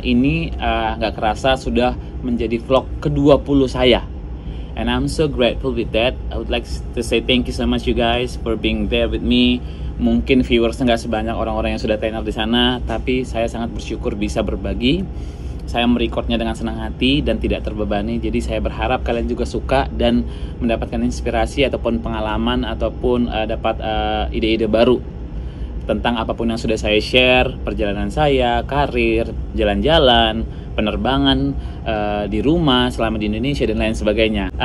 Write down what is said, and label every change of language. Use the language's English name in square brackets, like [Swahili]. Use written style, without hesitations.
[Indonesian] Ini gak kerasa sudah menjadi vlog ke-20 saya. [English] And I'm so grateful with that. I would like to say thank you so much you guys for being there with me. [Indonesian] Mungkin viewers nggak sebanyak orang-orang yang sudah [English] turn up [Indonesian] di sana, tapi saya sangat bersyukur bisa berbagi. Saya merekodnya dengan senang hati dan tidak terbebani. Jadi saya berharap kalian juga suka dan mendapatkan inspirasi ataupun pengalaman ataupun dapat ide-ide baru tentang apapun yang sudah saya share, perjalanan saya, karir, jalan-jalan, penerbangan di rumah selama di Indonesia dan lain sebagainya.